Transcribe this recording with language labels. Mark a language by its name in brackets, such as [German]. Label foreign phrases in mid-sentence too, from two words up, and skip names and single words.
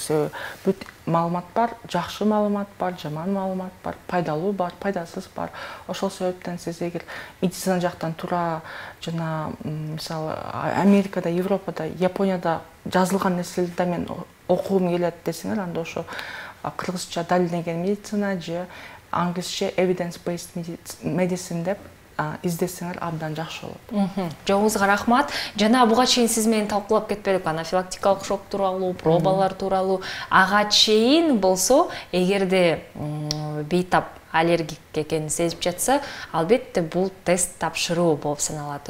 [Kyrgyz] Себеби бүт маалымат бар, жакшы маалымат бар, жаман маалымат бар, пайдалуу бар, пайдасыз бар. Ошол себептен сиз эгер медицина жактан туура жана мисалы Америкада, Европада, Японияда жазылган нерселерди мен окугум келет десеңер, анда ошо кыргызча далилденген медицина же англисче [English] evidence-based medicine [Kyrgyz] деп издесеңер абдан жакшы болот. Жоңузга рахмат. Жана буга чейин сиз менен талкуулап кетпедик, анафилактикалык шок тууралуу, пробалар тууралуу. Ага чейин болсо, эгерде бейтап аллергик экенин сезип жатса, албетте бул тест тапшыруу болуп саналат.